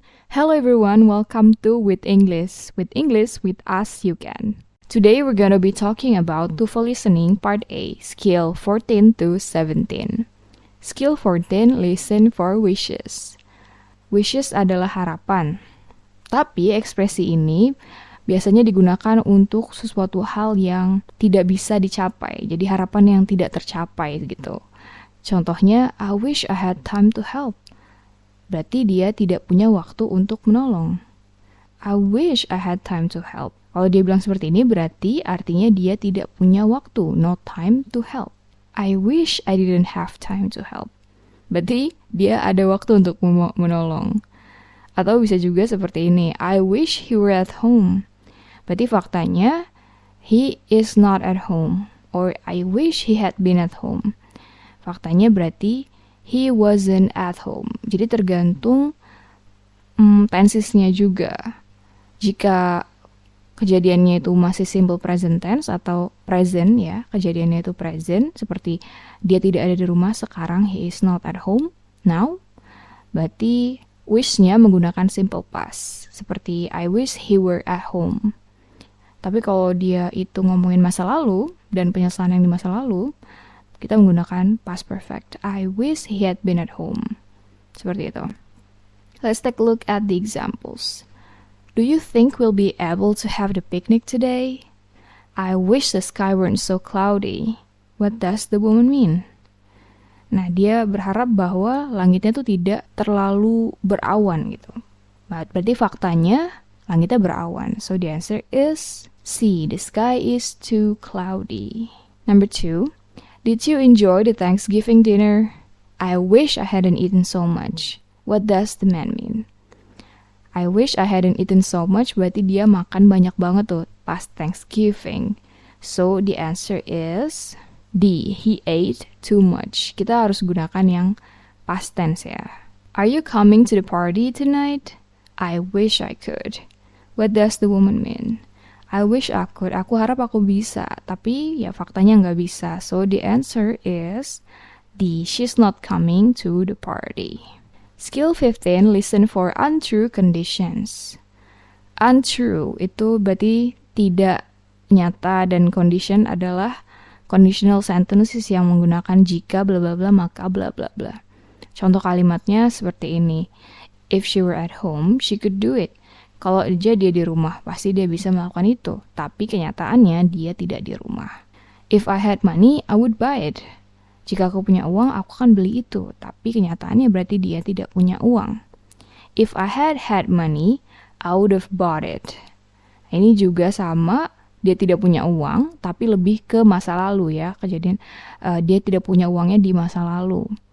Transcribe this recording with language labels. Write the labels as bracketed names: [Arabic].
[English] Hello everyone, welcome to With English. With English, with us you can. Today we're gonna be talking about TOEFL listening part A, skill 14 to 17. Skill 14, listen for wishes. [Indonesian] Wishes adalah harapan. Tapi ekspresi ini biasanya digunakan untuk sesuatu hal yang tidak bisa dicapai. Jadi harapan yang tidak tercapai gitu. [English] Contohnya, I wish I had time to help. [Indonesian] Berarti dia tidak punya waktu untuk menolong. [English] I wish I had time to help. [Indonesian] Kalau dia bilang seperti ini, berarti artinya dia tidak punya waktu, [English] no time to help. I wish I didn't have time to help. [Indonesian] Berarti dia ada waktu untuk menolong. Atau bisa juga seperti ini, [English] I wish he were at home. [Indonesian] Berarti faktanya, [English] he is not at home. Or I wish he had been at home. [Indonesian] Faktanya berarti, [English] he wasn't at home. [Indonesian] Jadi tergantung tensesnya juga. Jika kejadiannya itu masih simple present tense atau present ya, kejadiannya itu present, seperti dia tidak ada di rumah sekarang, [English] he is not at home now, [Indonesian] berarti wish-nya menggunakan simple past, seperti [English] I wish he were at home. [Indonesian] Tapi kalau dia itu ngomongin masa lalu dan penyesalan yang di masa lalu, kita menggunakan past perfect. [English] I wish he had been at home. [Indonesian] Seperti itu. [English] Let's take a look at the examples. Do you think we'll be able to have the picnic today? I wish the sky weren't so cloudy. What does the woman mean? [Indonesian] Nah, dia berharap bahwa langitnya tuh tidak terlalu berawan gitu. Berarti faktanya langitnya berawan. [English] So the answer is C. The sky is too cloudy. Number 2. Did you enjoy the Thanksgiving dinner? I wish I hadn't eaten so much. What does the man mean? I wish I hadn't eaten so much [Indonesian] berarti dia makan banyak banget tuh pas Thanksgiving. [English] So the answer is D. He ate too much. [Indonesian] Kita harus gunakan yang past tense ya. [English] Are you coming to the party tonight? I wish I could. What does the woman mean? I wish I could. [Indonesian] Aku harap aku bisa, tapi ya faktanya nggak bisa. [English] So the answer is D. She's not coming to the party. Skill 15, listen for untrue conditions. [Indonesian] Untrue itu berarti tidak nyata dan condition adalah conditional sentences yang menggunakan jika bla bla bla maka bla bla bla. Contoh kalimatnya seperti ini. [English] If she were at home, she could do it. [Indonesian] Kalau aja dia di rumah, pasti dia bisa melakukan itu. Tapi kenyataannya dia tidak di rumah. [English] If I had money, I would buy it. [Indonesian] Jika aku punya uang, aku akan beli itu. Tapi kenyataannya berarti dia tidak punya uang. [English] If I had money, I would have bought it. [Indonesian] Ini juga sama, dia tidak punya uang, tapi lebih ke masa lalu ya. Kejadian dia tidak punya uangnya di masa lalu.